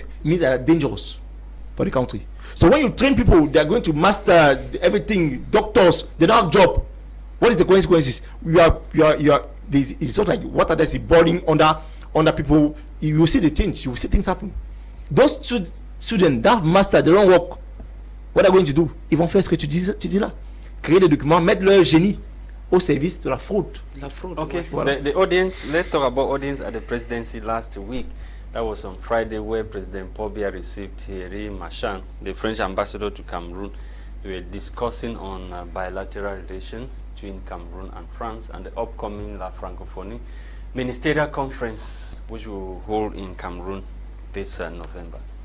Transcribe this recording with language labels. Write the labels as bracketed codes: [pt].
[en] It means they are dangerous for the country. So when you train people, they are going to master everything. Doctors, they don't have job. What is the consequences? It's sort of like water that's boiling under people. You will see the change. You will see things happen. Those students that have mastered, they don't work. What are they going to do? [fr] Ils vont faire ce que tu dis là. Créer des documents, mettre leur génie au service de la fraude. La fraude. Okay. Voilà. [en] The audience. Let's talk about audience at the presidency last week. That was on Friday, where President Paul Biya received Thierry Marchand, the French ambassador to Cameroon. We were discussing on bilateral relations between Cameroon and France and the upcoming La Francophonie Ministerial Conference, which we will hold in Cameroon this November.